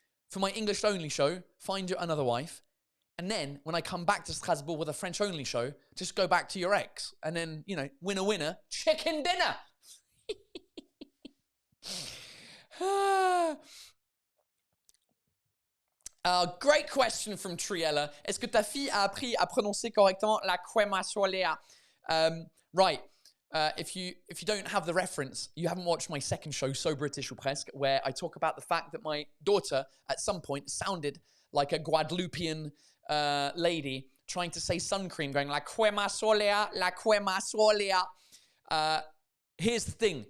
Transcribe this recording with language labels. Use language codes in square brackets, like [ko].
[en] For my English only show, find you another wife, and then when I come back to Strasbourg with a French only show, just go back to your ex, and then winner, chicken dinner. Great question from Triella. [fr] Est-ce que ta fille a appris à prononcer correctement la crema solaire? [en] Right. If you don't have the reference, you haven't watched my second show, So British ou Presque, where I talk about the fact that my daughter at some point sounded like a Guadeloupean lady trying to say sun cream, going [fr] la crema solaire, la crema solaire. [en] Here's the thing.